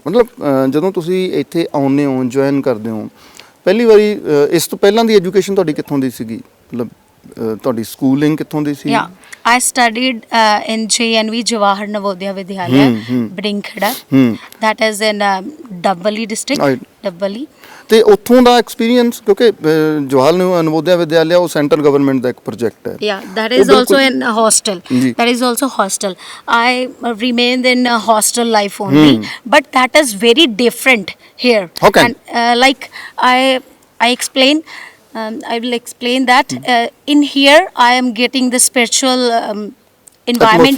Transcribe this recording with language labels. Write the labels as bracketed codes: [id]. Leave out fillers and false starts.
[pa] ਮਤਲਬ ਜਦੋਂ ਤੁਸੀਂ ਇੱਥੇ ਆਉਂਦੇ ਹੋ, ਜੁਆਇਨ ਕਰਦੇ ਹੋ, ਪਹਿਲੀ ਵਾਰੀ ਇਸ ਤੋਂ ਪਹਿਲਾਂ ਦੀ ਐਜੂਕੇਸ਼ਨ ਤੁਹਾਡੀ ਕਿੱਥੋਂ ਦੀ ਸੀਗੀ? ਮਤਲਬ ਤੁਹਾਡੀ ਸਕੂਲਿੰਗ ਕਿੱਥੋਂ ਦੀ ਸੀ? [en] Yeah, I studied in JNV, Jawahar Navodaya Vidyalaya, Bringkhada. That is in Dabbali district. Right. Dabbali. [pa] ਤੇ ਉੱਥੋਂ ਦਾ ਐਕਸਪੀਰੀਅੰਸ, ਕਿਉਂਕਿ ਜਵਾਹਰ ਨਵੋਦਿਆ ਵਿਦਿਆਲਿਆ ਉਹ ਸੈਂਟਰਲ ਗਵਰਨਮੈਂਟ ਦਾ ਇੱਕ ਪ੍ਰੋਜੈਕਟ ਹੈ। [en] Yeah, that is also in a hostel. That is also hostel. I remained in a hostel life only, but that is very different here. Okay. And like I explain. I will explain that in here I am getting the spiritual environment